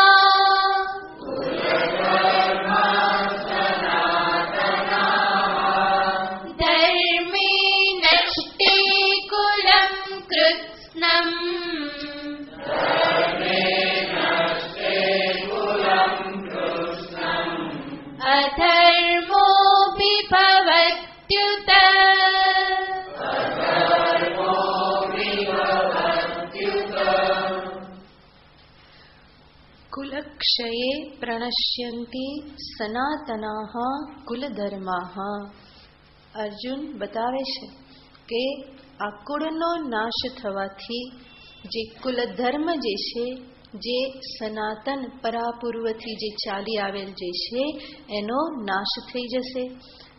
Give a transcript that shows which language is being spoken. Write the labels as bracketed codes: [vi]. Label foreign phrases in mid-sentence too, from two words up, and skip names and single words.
[sa] धर्मे नष्टे कुलं कृत्स्नम् अधर्मो विभवत्युत. कुलक्षये प्रणश्यन्ति सनातनाः कुलधर्माः. [gu] અર્જુન બતાવે છે કે આ કુળનો નાશ થવાથી જે કુલધર્મ જે છે, જે સનાતન પરાપૂર્વથી જે ચાલી આવેલ જે છે એનો નાશ થઈ જશે.